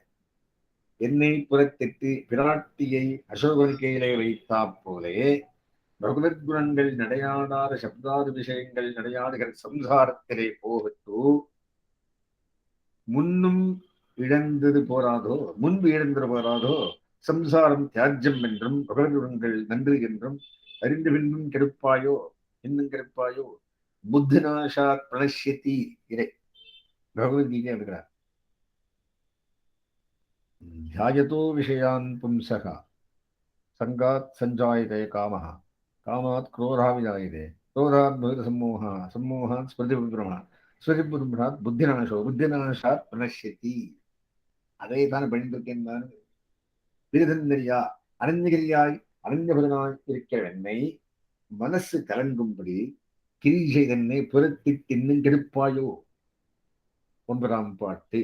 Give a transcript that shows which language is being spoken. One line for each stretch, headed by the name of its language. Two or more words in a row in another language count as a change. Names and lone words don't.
Tamil: என்னை புறத்திட்டு பிராட்டியை அசோகரிக்கையிலே வைத்தா போலே பகவத் குணங்கள் நடையாடாத சப்தாது விஷயங்கள் நடையாடுகிற சம்சாரத்திலே போகத்தோ முன்னும் இழந்தது போராதோ, முன்பு இழந்தது போராதோ, சம்சாரம் தியாஜ்யம் என்றும் பகவத் குணங்கள் நன்று என்றும் அறிந்து பின்னும் கெடுப்பாயோ, இன்னும் கெடுப்பாயோ,
Sanskrit: बुद्धिनाशा प्रणश्यति
Tamil: இறை பகவத்கீதை எடுக்கிறார்.
Sanskrit: ध्यायतो विषयान् पुंसः सङ्गात् सञ्जायते कामः कामात् क्रोधा विजायते क्रोधात् भवति सम्मोहः सम्मोहात् स्मृतिविभ्रमः स्मृतिविभ्रमात् बुद्धिनाशो बुद्धिनाशात् प्रणश्यति.
Tamil: அதை தான் பண்ணிருக்கேன். தான் பிரிதந்தரியா அனன்யகிரியாய் அனன்யபுதனாய் இருக்கிற என்னை மனசு கலங்கும்படி கிரீஷை என்னை புறத்திட்டு இன்னும் கெடுப்பாயோ. 9ஆம் பாட்டு.